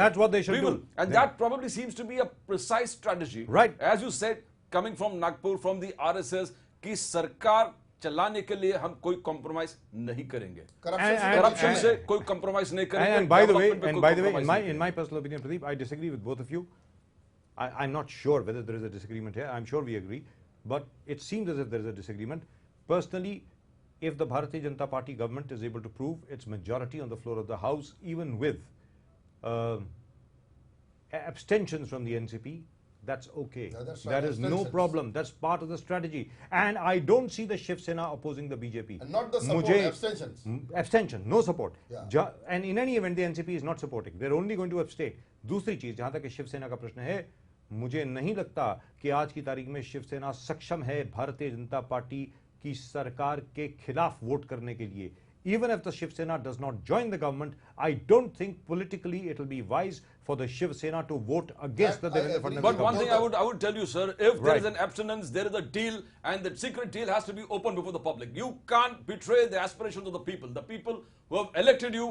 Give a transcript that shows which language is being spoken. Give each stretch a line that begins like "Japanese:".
English: That's what they should do. And that probably seems to be a precise strategy. Right. As you said, coming from Nagpur, from the RSS,
Hindi: कि सरकार चलाने के लिए हम कोई compromise नहीं करेंगे, करप्शन से कोई कॉम्प्रोमाइज नहीं करेंगे।
English: And by the way, in my personal opinion, Pradeep, I disagree with both of you. I'm not sure whether there is a disagreement here. I'm sure we agree, but it seems as if there is a disagreement. Personally, if the Bharatiya Janata Party government is able to prove its majority on the floor of the House, even with abstentions from the NCP, that's okay. Yeah, that's There right. is no problem. That's part of the strategy. And I don't see the Shiv Sena opposing the BJP. And not the support, abstentions. Abstention, no support. Yeah. And in any event, the NCP is not supporting. They're only going to abstain.
Hindi: दूसरी चीज, जहां तक शिवसेना का प्रश्न है, मुझे नहीं लगता कि आज की तारीख में शिवसेना सक्षम है भारतीय जनता पार्टी की सरकार के खिलाफ वोट करने के लिए.
English: Even if the Shiv Sena does not join the government, I don't think politically it will be wise for the Shiv Sena to vote against the Devendra Fadnavis. But one thing I would tell you, sir, if there is an abstinence, there is a deal, and the secret deal has to be open before the public. You can't betray the aspirations of the people who have elected you.